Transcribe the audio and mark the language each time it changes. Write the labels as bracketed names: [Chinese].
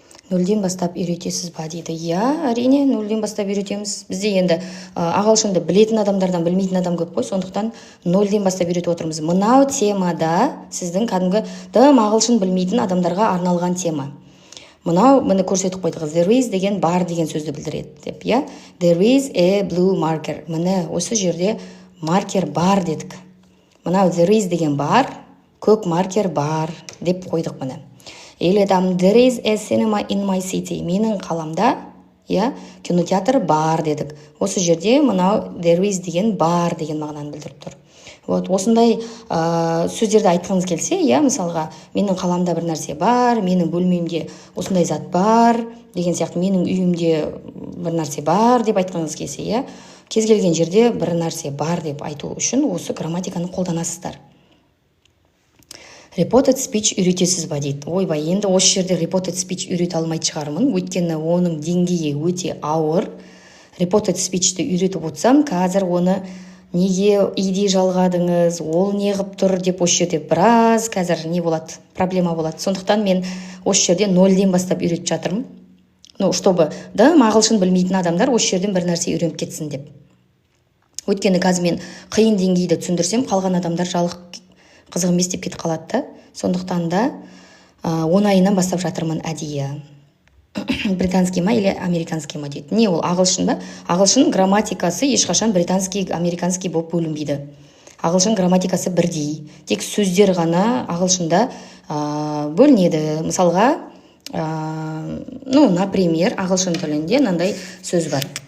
[Kazakh] 0-ден бастап үйретесіз ба дейді. Әрине 0-ден бастап үйретеміз. Бізде енді ағылшынды білетін адамдардан білмейтін адам көп қой, сондықтан 0-ден бастап үйретіп отырмыз. Мынау темада сіздің кәдімгі ағылшын білмейтін адамдарға арналған тема. Мына көрсетіп қойдық. There is деген бар деген сөзді білдіреді деп, There is a blue marker. Міне осы жерде маркер бар дедік. Мынау there is деген бар, көк маркер бар деп қойдық мұны. [English] Или there is a cinema in my city. [Kazakh] Менің қаламда, кинотеатр бар дедік. Осы жерде мынау there is деген бар деген мағынаны білдіріп тұр. Осындай сөздерді айтқыңыз келсе, мысалға, менің қаламда бір нәрсе бар, менің бөлмемде осындай зат бар, деген сияқты, менің үйімде бір нәрсе бар деп айтқыңыз келсе, кез келген жерде бір нәрсе бар деп айту үшін осы грамматиканы қолданасыздар. Reported speech үйретесіз ба дейді. Ойбай, енді осы жерде reported speech үйрете алмайды шығармын, өйткені оның деңгейі өте ауыр. Reported speechті үйретіп отырсам, қазір оны неге иди жалғадыңыз, ол не қып тұр деп осы жерде біраз қазір не болады, проблема болады. Сондықтан мен осы жерде 0-ден бастап үйретіп жатырмын. Чтобы ағылшын білмейтін адамдар осы жерден бір нәрсе үйреніп кетсін деп. Өйткені қазір мен қиын деңгейді түсіндірсем, қалған адамдар қызық емес деп кетіп қалады. Сондықтан да оңайынан бастап жатырмын әдейі. Британский ма или американский ма дейді. Не ол ағылшын ба? Ағылшын грамматикасы ешқашан британский, американский болып бөлінбейді. Ағылшын грамматикасы бірдей. Тек сөздер ғана ағылшында бөлінеді. Мысалға, например, ағылшын тілінде мынандай сөз бар.